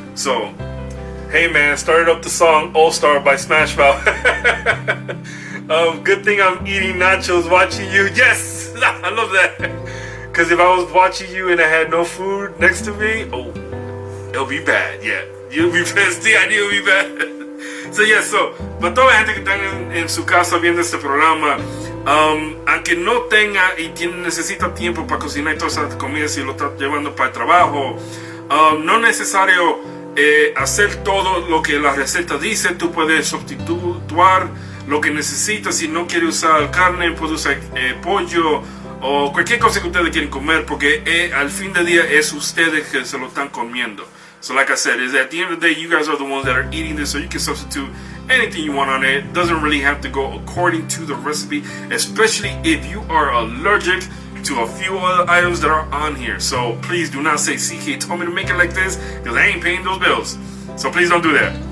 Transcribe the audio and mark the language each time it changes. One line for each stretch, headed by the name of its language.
English: So, hey man, started up the song All Star by Smash Mouth. Good thing I'm eating nachos watching you. Yes, I love that. Because if I was watching you and I had no food next to me, oh, it'll be bad. Yeah, you'll be pissed. The idea will be bad. So yeah,
Spanish: para toda la gente que están en su casa viendo este programa, aunque no tenga y necesita tiempo para cocinar y toda esa comida, si lo está llevando para el trabajo, no es necesario hacer todo lo que la receta dice. Tú puedes sustituir lo que necesitas. Si no quiere usar carne, puede usar pollo o cualquier cosa que ustedes quieren comer, porque al fin del día es ustedes que se lo están comiendo.
English: So like I said, is at the end of the day, you guys are the ones that are eating this, so you can substitute anything you want on it. It doesn't really have to go according to the recipe, especially if you are allergic to a few other items that are on here. So please do not say CK told me to make it like this, because I ain't paying those bills. So please don't do that.